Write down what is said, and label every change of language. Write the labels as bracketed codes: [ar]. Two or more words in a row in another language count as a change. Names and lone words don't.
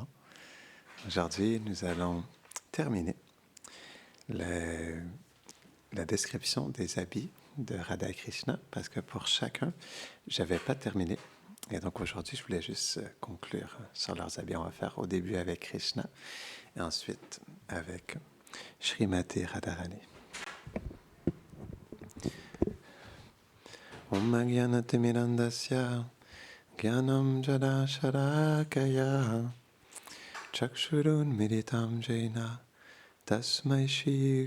[fr] Aujourd'hui, nous allons terminer la description des habits de Radha et Krishna parce que pour chacun, je n'avais pas terminé. Et donc aujourd'hui, je voulais juste conclure sur leurs habits. On va faire au début avec Krishna et ensuite avec Srimati Radharani. [sa] Om Gyanati Mirandasya Gyanam Jada Sharakaya Chakshurun Militam Jena Tasmai Shri